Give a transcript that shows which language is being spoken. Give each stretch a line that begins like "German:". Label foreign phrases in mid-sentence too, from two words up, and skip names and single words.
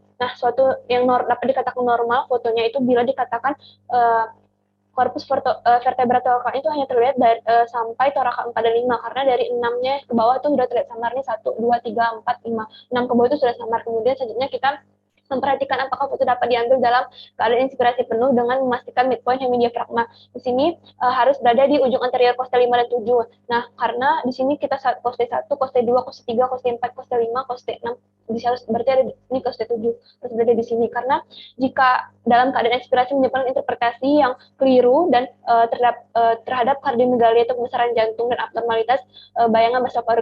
Indonesian: Nah, suatu yang dapat dikatakan normal fotonya itu bila dikatakan korpus vertebra thorax itu hanya terlihat dari, sampai toraka 4 dan 5 karena dari 6-nya ke bawah itu sudah terlihat samar nih 1 2 3 4 5. 6 ke bawah itu sudah samar. Kemudian selanjutnya kita memperhatikan apakah foto dapat diambil dalam keadaan inspirasi penuh dengan memastikan midpoint hemidiafragma. Di sini harus berada di ujung anterior coste 5 dan 7. Nah, karena di sini kita coste 1, coste 2, coste 3, coste 4, coste 5, coste 6. Bisa berarti ada ini coste 7 harus berada di sini karena jika dalam keadaan inspirasi menyebabkan interpretasi yang keliru dan terhadap kardiomegalia atau pembesaran jantung dan abnormalitas bayangan basal paru.